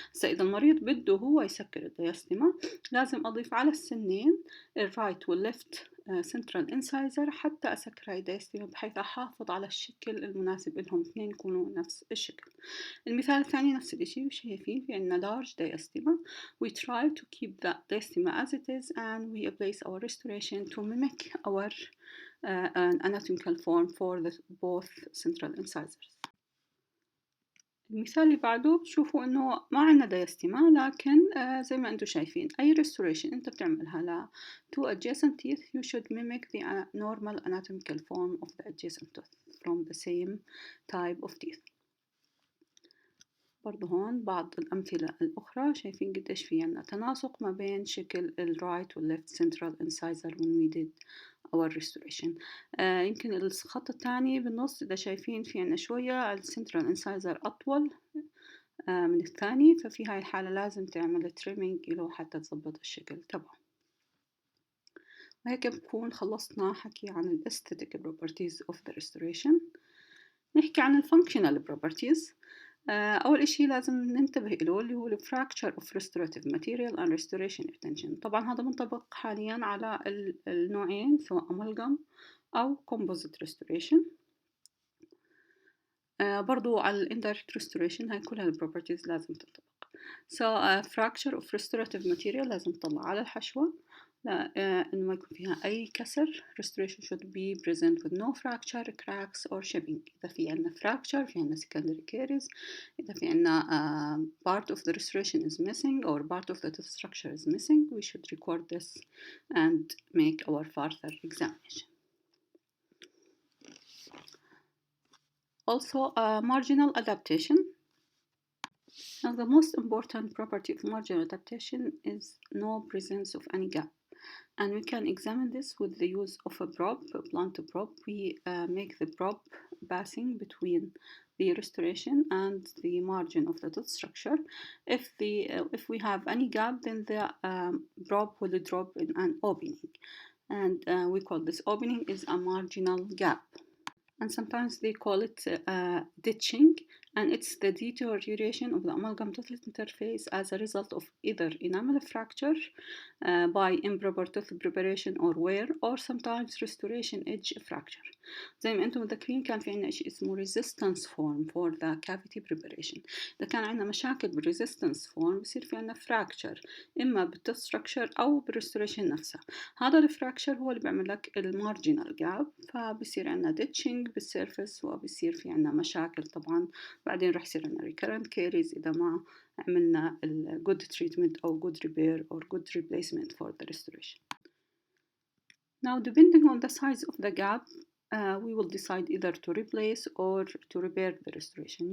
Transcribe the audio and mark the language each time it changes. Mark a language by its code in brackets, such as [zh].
[ar] إذا المريض بده هو يسكر الدايستيما لازم أضيف على السنين الرايت والليفت سنترال انسايزر حتى أسكر هاي الدايستيما بحيث أحافظ على الشكل المناسب لهم، اثنين يكونوا نفس الشكل. المثال الثاني نفس الشيء، شايفين في عنا [en] large diastema. We try to keep that diastema as it is and we place our restoration to mimic our anatomical form for the both central incisors. [ar] المثال اللي بعده بتشوفوا إنه ما عنا دايستيما، لكن زي ما أنتم شايفين أي [en] restoration [ar] أنت بتعملها ل [en] two adjacent teeth you should mimic the normal anatomical form of the adjacent tooth from the same type of teeth. [ar] برضو هون بعض الأمثلة الأخرى شايفين قديش في عنا تناسق ما بين شكل ال right وال [en] left central incisor when we did our restoration. [ar] يمكن الخط الثاني بالنص إذا شايفين في عنا شوية ال central incisor أطول من الثاني، ففي هاي الحالة لازم تعمل trimming له حتى تضبط الشكل تبعه. وهيك بكون خلصنا حكي عن ال [en] aesthetic properties of the restoration. [ar] نحكي عن ال [en] functional properties. [ar] أول إشي لازم ننتبه إله اللي هو [en] fracture of restorative material and restoration retention. [ar] طبعا هذا منطبق حاليا على النوعين سواء amalgam أو composite restoration. برضو على ال indirect restoration هاي كل هالproperties لازم تنطبق. [en] So fracture of restorative material [ar] لازم تطلع على الحشوة إنه ما يكون فيها أي كسر. [en] Restoration should be present with no fracture, cracks or shipping. [ar] إذا في عنا fracture في عنا secondary caries. إذا في عنا [en] part of the restoration is missing or part of the tooth structure is missing, we should record this and make our further examination. Also, marginal adaptation. Now, the most important property of marginal adaptation is no presence of any gap. And we can examine this with the use of a probe, a blunt probe. We make the probe passing between the restoration and the margin of the tooth structure. If we have any gap, then the probe will drop in an opening. And we call this opening is a marginal gap. And sometimes they call it ditching, and it's the deterioration of the amalgam tooth interface as a result of either enamel fracture by improper tooth preparation or wear, or sometimes restoration edge fracture. [ar] زي ما انتم متذكرين كان في عنا شيء اسمه [en] resistance form for the cavity preparation. [ar] إذا كان عنا مشاكل بالresistance form بصير في عنا fracture إما بالtooth structure أو بالrestoration نفسها. هذا الفراكشر هو اللي بيعمل لك المارجنال جاب، فبصير عنا ditching بالسيرفس وبصير في عنا مشاكل طبعا. بعدين رح يصير عنا [en] recurrent caries [ar] إذا ما عملنا [en] good treatment أو good repair or good replacement for the restoration. Now, depending on the size of the gap, we will decide either to replace or to repair the restoration.